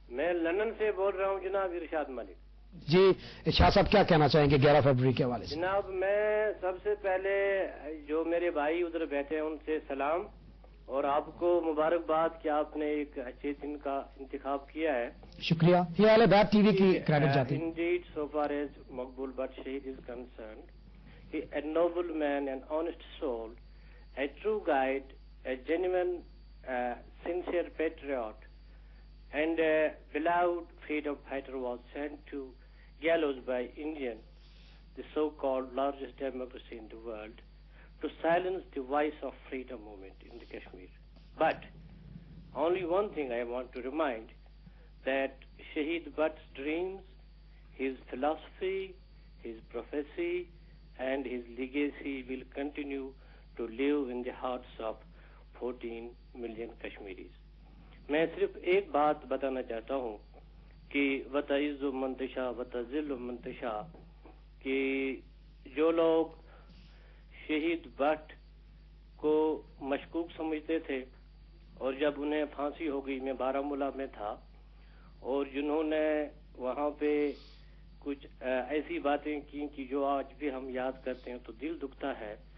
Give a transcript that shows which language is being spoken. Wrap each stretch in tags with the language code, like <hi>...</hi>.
<hi>मैं लंदन से बोल रहा हूं जनाब, इरशाद मलिक। जी शाह साहब क्या कहना चाहेंगे 11 फरवरी के हवाले से? जनाब मैं सबसे पहले जो मेरे भाई उधर बैठे हैं उनसे सलाम और आपको मुबारकबाद कि आपने एक अच्छे दिन का इंतखाब किया है। शुक्रिया। ये वाले बैट टीवी की क्रेडिट जाती है।</hi> <en>Indeed, so far as Maqbool Bhatt Shahid is concerned, he a noble man, an honest soul, a true guide, a genuine, sincere patriot, and a beloved freedom fighter was sent to gallows by Indian, the so-called largest democracy in the world, to silence the voice of freedom movement in the Kashmir. But only one thing I want to remind, that Shahid Bhatt's dreams, his philosophy, his prophecy, and his legacy will continue to live in the hearts of 14 million Kashmiris.</en> <hi>मैं सिर्फ एक बात बताना चाहता हूँ कि वतइज़्ज़ु मंतशा वतज़िल्लु मंतशा, कि जो लोग शहीद भट्ट को मशकूक समझते थे और जब उन्हें फांसी हो गई, मैं बारामूला में था, और जिन्होंने वहाँ पे कुछ ऐसी बातें की कि जो आज भी हम याद करते हैं तो दिल दुखता है।</hi>